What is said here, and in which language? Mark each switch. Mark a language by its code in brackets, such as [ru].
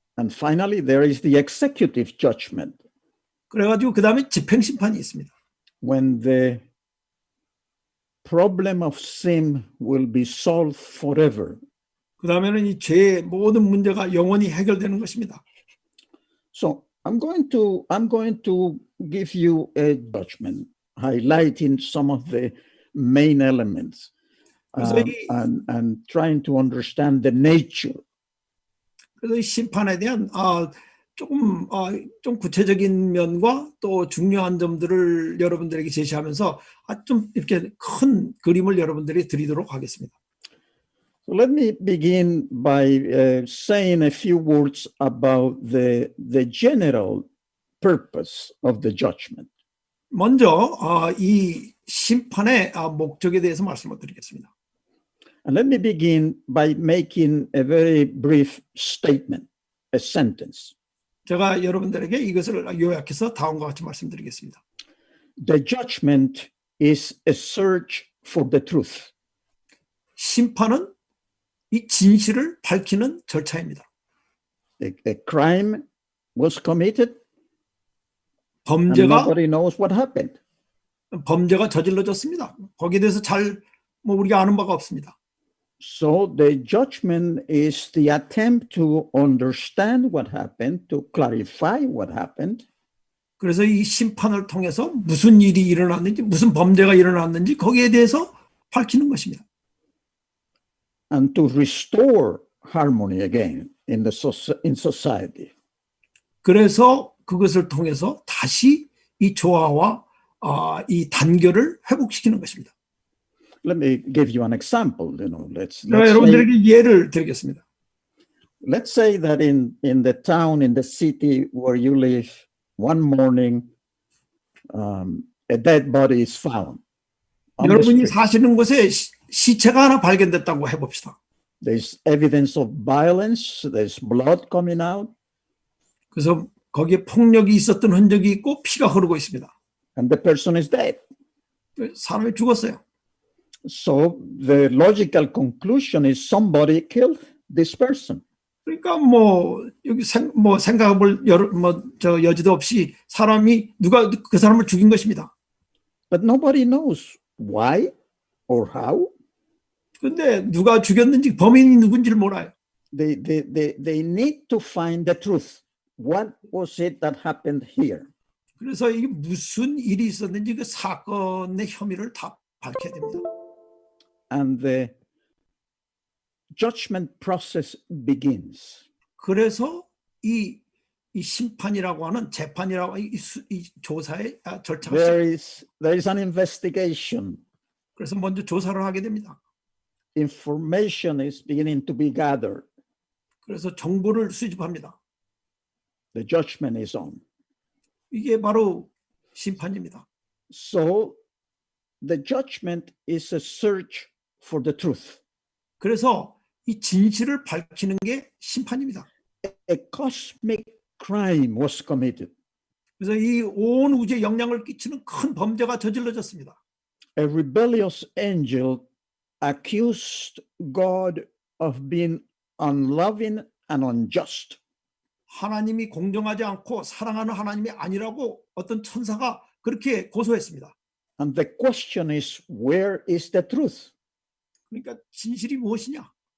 [en] And finally, there is the executive judgment [ko] 그래가지고 그 다음에 집행 심판이 있습니다. [en] when the problem of sin will be solved forever. [ko] 그 다음에는 이 죄의 모든 문제가 영원히 해결되는 것입니다. [en] So I'm going to give you a judgment, highlighting some of the main elements, [ko] 그래서 [en] and trying to understand the nature. [ko] 그래서 이 심판에 대한 좀 구체적인 면과 또 중요한 점들을 여러분들에게 제시하면서 좀 이렇게 큰 그림을 여러분들이 드리도록 하겠습니다. [en] So let me begin by saying a few words about the general purpose of the judgment. [ko] 먼저 이 심판의 목적에 대해서 말씀을 드리겠습니다. [en] And let me begin by making a very brief statement, a sentence. [ko] 제가 여러분들에게 이것을 요약해서 다음과 같이 말씀드리겠습니다. [en] The judgment is a search for the truth. [ko] 심판은 이 진실을 밝히는 절차입니다. [en] A crime was committed, and [ko] 범죄가 [en] nobody knows what happened. [ko] 저질러졌습니다. 거기에 대해서 우리가 아는 바가 없습니다. [en] So the judgment is the attempt to understand what happened, to clarify what happened, [ko] 그래서 이 심판을 통해서 무슨 일이 일어났는지, 무슨 범죄가 일어났는지 거기에 대해서 밝히는 것입니다. [en] and to restore harmony again in society. [ko] 그래서 그것을 통해서 다시 이 조화와 이 단결을 회복시키는 것입니다. [en] Let me give you an example. Let's [ko] 여러분들에게 예를 드리겠습니다. [en] let's say that in the town, in the city where you live, one morning, a dead body is found. on the [ko] 여러분이 [en] street. [ko] 사시는 곳에 시체가 하나 발견됐다고 해봅시다. [en] There's evidence of violence. There's blood coming out, [ko] 그래서 거기에 폭력이 있었던 흔적이 있고 피가 흐르고 있습니다. [en] and the person is dead. [ko] 사람이 죽었어요. [en] So the logical conclusion is somebody killed this person. [ko] 그러니까 여기 생각해볼 여지도 없이 누가 그 사람을 죽인 것입니다. [en] But nobody knows why or how. [ko] 근데 누가 죽였는지 범인이 누군지를 몰라요. [en] They need to find the truth. What was it that happened here? [ko] 그래서 이게 무슨 일이 있었는지 그 사건의 혐의를 다 밝혀야 됩니다. [en] And the judgment process begins. [ko] 그래서 이 심판이라고 하는 재판이라고 이 조사의 절차가 [en] There is an investigation. [ko] 그래서 먼저 조사를 하게 됩니다. [en] Information is beginning to be gathered. [ko] 그래서 정보를 수집합니다. [en] The judgment is on. [ko] 이게 바로 심판입니다. [en] So the judgment is a search for the truth. [ko] 그래서 이 진실을 밝히는 게 심판입니다. [en] A cosmic crime was committed. [ko] 그래서 이 온 우주에 영향을 끼치는 큰 범죄가 저질러졌습니다. [en] A rebellious angel accused God of being unloving and unjust. [ko] 하나님이 공정하지 않고 사랑하는 하나님이 아니라고 어떤 천사가 그렇게 고소했습니다. [en] And the question is, where is the truth? [ko] 그러니까 진실이 무엇이냐?